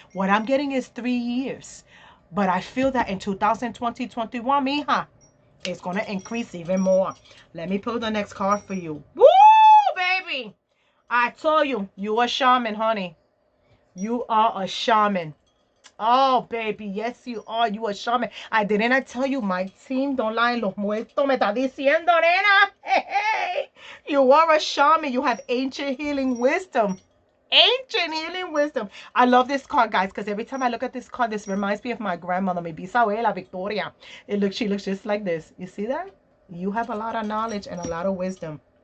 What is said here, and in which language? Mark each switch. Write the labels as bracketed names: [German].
[English] What I'm getting is 3 years, but I feel that in 2020-21, mija, it's gonna increase even more. Let me pull the next card for you. Woo, baby! I told you, you a shaman, honey. You are a shaman. Oh, baby, yes, you are. You a shaman. Didn't I tell you my team don't lie? [Spanish] Los muertos me está diciendo, nena. [English] Hey, hey. You are a shaman. You have ancient healing wisdom. Ancient healing wisdom. I love this card, guys, because every time I look at this card, this reminds me of my grandmother, [Spanish] mi bisabuela Victoria. [English] She looks just like this. You see that? You have a lot of knowledge and a lot of wisdom.